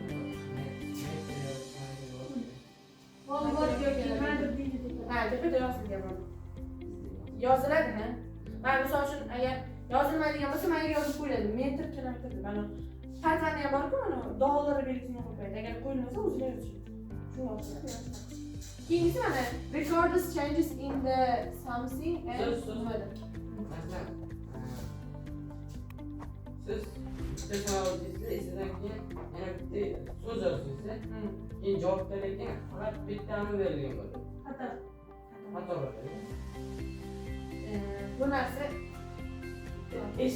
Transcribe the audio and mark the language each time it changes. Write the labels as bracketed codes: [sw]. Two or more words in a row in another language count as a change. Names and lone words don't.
[uz] Ha, tepada yozilgan. Yoziladi, ha. Mana misol uchun agar yozilmaydigan bo'lsa, menga yozib qo'yiladi. Metr, kilometr deb. Mana xatlarni ham bor-ku, mana dollar belgisini qo'yadi. Agar qo'yilmasa, o'zini yozadi. Keyingisi mana [en] records changes in the something [uz] and nimada. Siz bitta savol deysiz, esidan keyin yana bitta so'z yozasiz. Keyin javobdan keyin faqat bittani berilgan bo'ladi. Xato bo'ladi. Bu narsa ish